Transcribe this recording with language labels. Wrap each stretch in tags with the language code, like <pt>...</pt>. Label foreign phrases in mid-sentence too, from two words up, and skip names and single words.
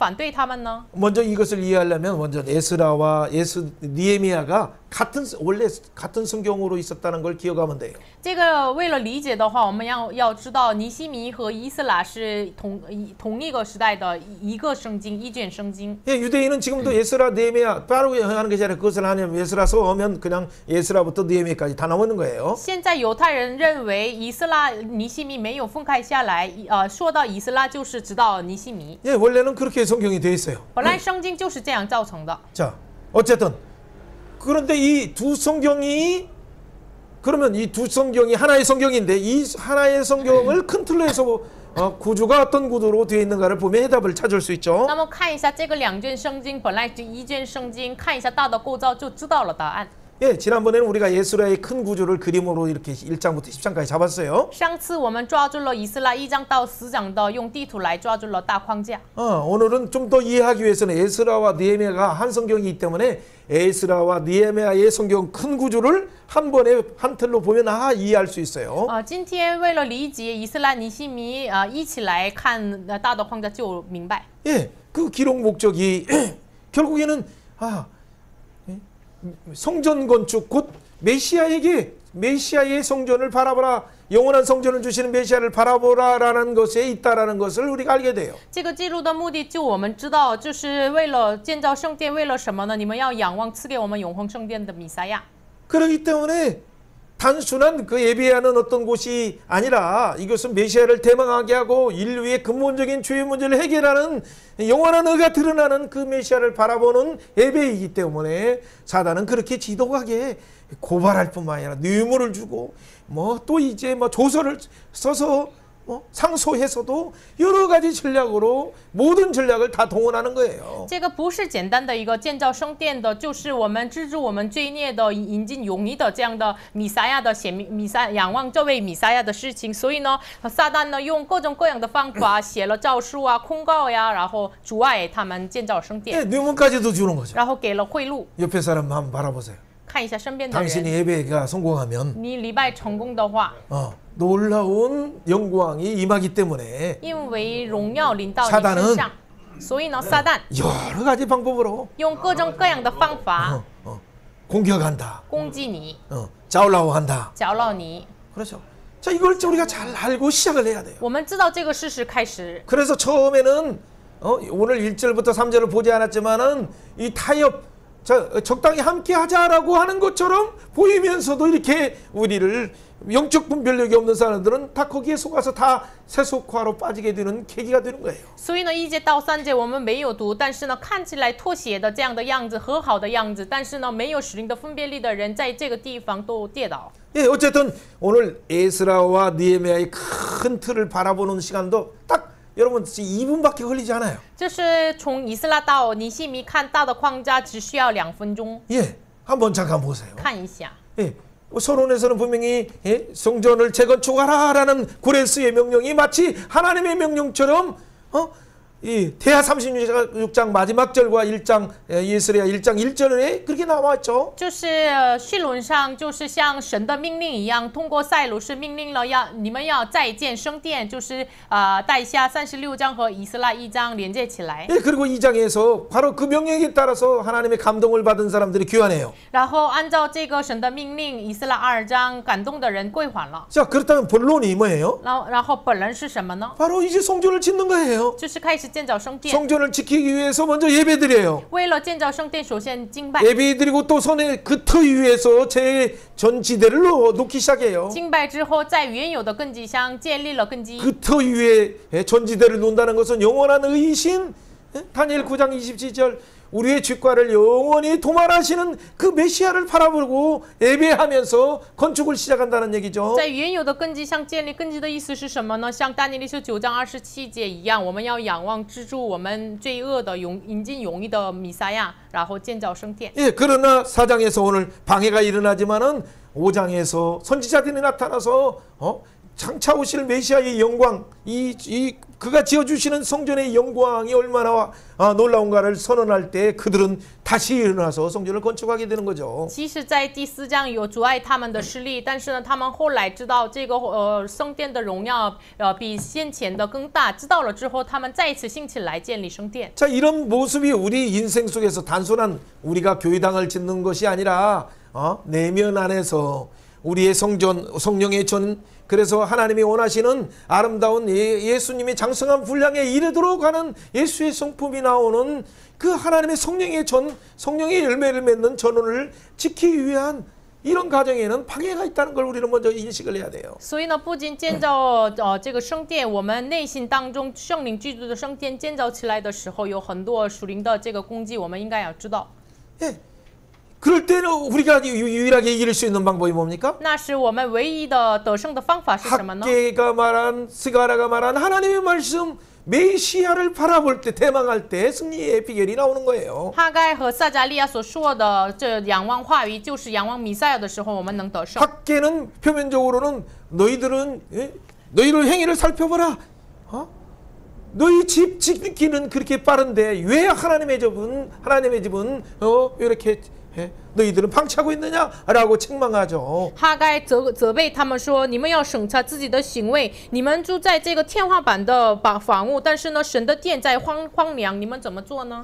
<zh>反对他们呢？</zh> <ko>먼저 이것을 이해하려면 먼저 에스라와 니에미야가 원래 같은 성경으로 있었다는 걸 기억하면 돼요.</ko> <zh>这个为了理解的话，我们要知道尼西米和以斯拉是同一个时代的一个圣经，一卷圣经。</zh> <ko>예, 유대인은 지금도 에스라, 니에미야 바로 하는 것이 아니라 그것을 하냐면 에스라서 하면 그냥 에스라부터 니에미야까지 다 나오는 거예요.</ko> <zh>现在犹太人认为以斯拉、尼西米没有分开下来，说到以斯拉就是直到尼西米。</zh> <ko>예, 원래는 그렇게 성경이 돼 있어요.</ko> <zh>本来圣经就是这样造成的。</zh> <ko>자, 어쨌든 그런데 이 두 성경이 그러면 이 두 성경이 하나의 성경인데 이 하나의 성경을 큰 틀로 해서 구조가 어떤 구조로 되어 있는가를 보면 해답을 찾을 수 있죠.</ko> <zh>那么看一下这个两卷圣经，本来是一卷圣经，看一下大的构造就知道了答案。</zh> <ko>예, 지난번에는 우리가 예수라의 큰 구조를 그림으로 이렇게 1장부터 10장까지 잡았어요.</ko> <zh>上次我们抓住了以斯拉1章到10章的，用地图来抓住了大框架。</zh> <ko>오늘은 좀 더 이해하기 위해서는 에스라와 니에미야가 한 성경이기 때문에 에스라와 니에미야의 성경 큰 구조를 한 번에 한 틀로 보면 이해할 수 있어요.</ko> <zh>今天为了理解以斯拉、尼西米，一起来看大的框架就明白。</zh> <ko>예, 그 기록 목적이 결국에는 성전 건축 곧 메시아의 성전을 바라보라, 영원한 성전을 주시는 메시아를 바라보라라는 것에 있다라는 것을 우리가 알게 돼요.</ko> <zh>这个记录的目的，就我们知道，就是为了建造圣殿，为了什么呢？你们要仰望赐给我们永恒圣殿的弥赛亚。</zh> <ko>그렇기 때문에 단순한 그 예배하는 어떤 곳이 아니라 이것은 메시아를 대망하게 하고 인류의 근본적인 죄의 문제를 해결하는 영원한 의가 드러나는 그 메시아를 바라보는 예배이기 때문에 사단은 그렇게 지독하게 고발할 뿐만 아니라 뇌물을 주고 뭐 또 이제 뭐 조서를 써서 상소해서도 여러 가지 전략으로 모든 전략을 다 동원하는 거예요.</ko> <zh>这个不是简单的一个建造圣殿的，就是我们资助我们罪孽的、引进永义的这样的弥撒亚的仰望这位弥撒亚的事情。所以呢，撒旦呢用各种各样的方法写了诏书啊、控告呀，然后阻碍他们建造圣殿，</zh> <ko>뇌물까지도 주는 거죠.</ko> <zh>然后给了贿赂。</zh> <ko>옆에 사람 한번 바라보세요.</ko> <zh>看一下身边的</zh> <ko>당신이</ko> <zh>人，</zh> <ko>예배가 성공하면</ko> <zh>你礼拜成功的话，</zh> <ko>놀라운 영광이 임하기 때문에</ko> <zh>因为荣耀临到你</zh> <ko>사단은</ko> <zh>身上，所以呢，撒旦</zh> <ko>여러 가지 방법으로</ko> <zh>用各种各样的方法</zh> <ko>공격한다.</ko> <zh>攻击你、</zh> <ko>좌우라우한다.</ko> <zh>搅扰你。</zh> <ko>그렇죠. 자, 이걸 우리가 잘 알고 시작을 해야 돼요.</ko> <zh>我们知道这个事实开始，</zh> <ko>그래서 처음에는 오늘 1절부터 3절을 보지 않았지만은 이 타협 적당히 함께 하자라고 하는 것처럼 보이면서도 이렇게 우리를 영적 분별력이 없는 사람들은 다 거기에 속아서 다 세속화로 빠지게 되는 계기가 되는 거예요.</ko> <zh>所以呢，1节到3节我们没有读，但是呢，看起来妥协的这样的样子，和好的样子，但是呢，没有属灵的分别力的人，在这个地方都跌倒。</zh> <ko>예, 어쨌든 오늘 에스라와 느헤미야의 큰 틀을 바라보는 시간도 딱 여러분 2분밖에 걸리지 않아요.</ko> <zh>就是从以斯拉到尼希米看大的框架，只需要2分钟。</zh> <ko>예, 한번 잠깐 보세요.</ko> <zh>看一下，</zh> <ko>예, 서론에서는 분명히 성전을 재건축하라라는 고레스의 명령이 마치 하나님의 명령처럼 이 대하 36장 마지막 절과 1장 예스레야 1장 1절에 그렇게 나와 있죠.</ko> <zh>就是序论上就是像神的命令一样，通过塞鲁士命令了你们要再建圣殿，就是带下36章和以斯拉1章连接起来。</zh> <ko>예, 그리고 2장에서 바로 그 명령에 따라서 하나님의 감동을 받은 사람들이 귀환해요.</ko> <zh>然后按照这个神的命令，以斯拉2章感动的人归还了。</zh> <ko>자, 그렇다면 본론이 뭐예요?</ko> <zh>然后本人是什么呢？</zh> <ko>바로 이제 성전을 짓는 거예요.</ko> <zh>就是开始建造圣殿。</zh> <ko>성전을 지키기 위해서 먼저 예배드려요.</ko> <zh>为了建造圣殿，首先敬拜。</zh> <ko>예배드리고 또 손에 그 터 위에서 제 전지대를 놓기 시작해요.</ko> <zh>敬拜之后，在原有的根基上建立了根基。</zh> <ko>그 터 위에 전지대를 놓는다는 것은 영원한 의신 다니엘 9장 27절 우리의 죄과를 영원히 도말하시는 그 메시아를 바라보고 예배하면서 건축을 시작한다는 얘기죠.</ko> <zh>在原有的根基上建立根基的意思是什么呢？像但以理书9章27节一样，我们要仰望资助我们罪恶的引进永义的弥撒亚，然后建造圣殿。</zh> <ko>예, 그러나 4장에서 오늘 방해가 일어나지만은 5장에서 선지자들이 나타나서 장차 오실 메시아의 영광, 그가 지어주시는 성전의 영광이 얼마나 놀라운가를 선언할 때 그들은 다시 일어나서 성전을 건축하게 되는 거죠.</ko> <zh>即使在第4章有阻碍他们的势力，但是呢，他们后来知道这个圣殿的荣耀比先前的更大，知道了之后，他们再一次兴起来建立圣殿。</zh> <ko>자, 이런 모습이 우리 인생 속에서 단순한 우리가 교회당을 짓는 것이 아니라 내면 안에서 우리의 성령의 전 그래서 하나님이 원하시는 아름다운 예수님의 장성한 분량에 이르도록 하는 예수의 성품이 나오는 그 하나님의 성령의 열매를 맺는 전원을 지키기 위한 이런 가정에는 방해가 있다는 걸 우리는 먼저 인식을 해야 돼요.</ko> <zh>所以呢，不仅建造这个圣殿，我们内心当中圣灵居住的圣殿建造起来的时候，有很多属灵的这个攻击，我们应该要知道。</zh> <ko>예. 그럴 때는 우리가 유일하게 이길 수 있는 방법이 뭡니까?</ko> <zh>那是我们唯一的得胜的方法是什么呢？</zh> <ko>학계가 말한 스가라가 말한 하나님의 말씀 메시아를 바라볼 때 대망할 때 승리의 비결이 나오는 거예요. 哈该和撒迦利亚所说的这仰望话语，就是仰望弥赛亚的时候，我们能得胜。 학계는 표면적으로는 너희를 행위를 살펴보라. 너희 집 짓기는 그렇게 빠른데 왜 하나님의 집은 이렇게 너희들은 방치하고 있느냐라고 책망하죠.</ko> <zh>哈该责备他们说：“你们要审查自己的行为，你们住在这个天花板的房屋，但是呢，神的殿在荒凉，你们怎么做呢？”</zh>